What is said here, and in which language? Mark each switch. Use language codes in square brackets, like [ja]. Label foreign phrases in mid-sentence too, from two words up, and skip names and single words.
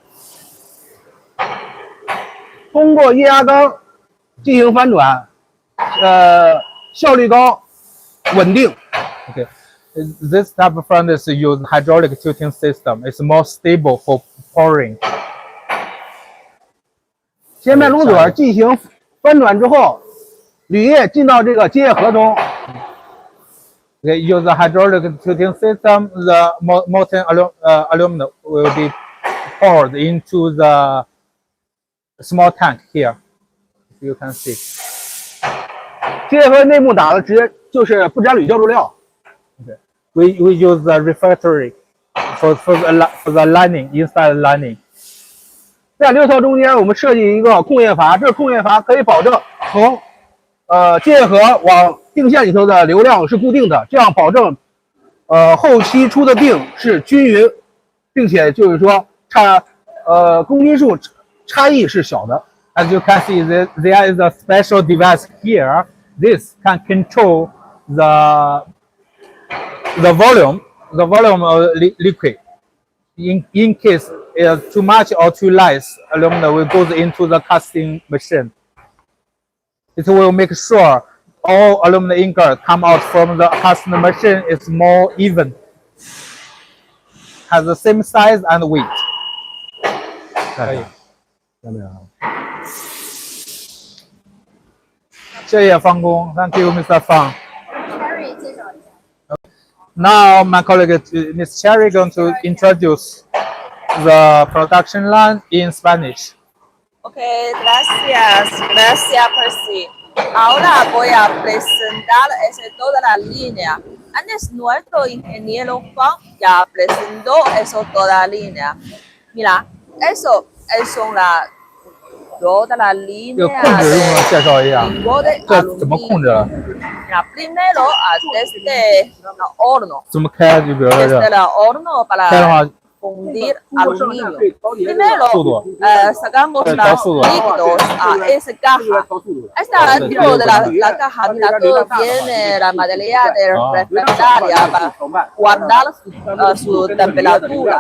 [zh] 通过液压缸进行翻转，效率高，稳定。 [en] Okay, this type of furnace uses hydraulic tilting system. It's more stable for pouring. [zh] 先面炉嘴进行翻转之后，铝液进到这个接液盒中。 [en] They use the hydraulic tilting system. The molten aluminum will be poured into the small tank here. You can see. [zh] 接液盒内部打的直接就是不粘铝浇筑料。 [en] Okay. We use the refractory for the lining inside the lining. [zh] 在溜槽中间，我们设计一个控液阀，这个控液阀可以保证从接液盒往定线里头的流量是固定的，这样保证后期出的定是均匀，并且就是说公斤数差异是小的。 [en] As you can see, there is a special device here. This can control the volume of liquid. In case too much or too light aluminum will go into the casting machine. It will make sure all aluminum ingot come out from the casting machine is more even, has the same size and weight. [zh] 可以。谢谢方工 [en] ，Thank you, Mr. Fang. [zh] Cherry 介绍一下。 [en] Now my colleague Ms. Cherry going to introduce the production line in Spanish. [es] Ok, gracias, Percy. Ahora voy a presentar toda la línea. Antes nuestro ingeniero Juan ya presentó toda la línea. Mira, eso son toda la [zh] 这个 [es] línea [zh] 控制用不用介绍一下？ [es] de [zh] 这怎么控制？ [es] Mira, primero desde el horno. [zh] 怎么开？就比如说 [es] Desde [zh] 这 [es] el horno [zh] 开的 [es] para [zh] 话， [es] fundir aluminio. Primero sacamos Sí, los todo. líquidos a esa caja. Está dentro de la caja, mira, todo tiene la material refractaria para guardar su temperatura.